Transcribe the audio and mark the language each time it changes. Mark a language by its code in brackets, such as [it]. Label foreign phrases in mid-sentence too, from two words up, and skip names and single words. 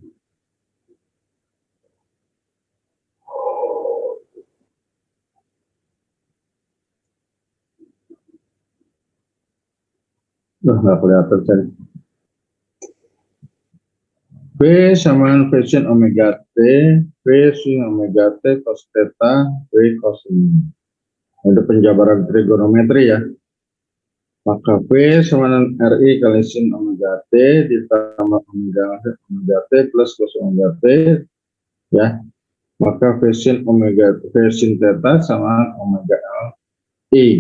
[id] Nggak kelihatan saya. V sama V sin omega T, V sin omega T cos theta, V cos ini. Ada penjabaran trigonometri ya. Maka V sama dengan RI kali sin omega T ditambah omega T plus cos omega T ya. Maka V sin omega V sin theta sama omega L I.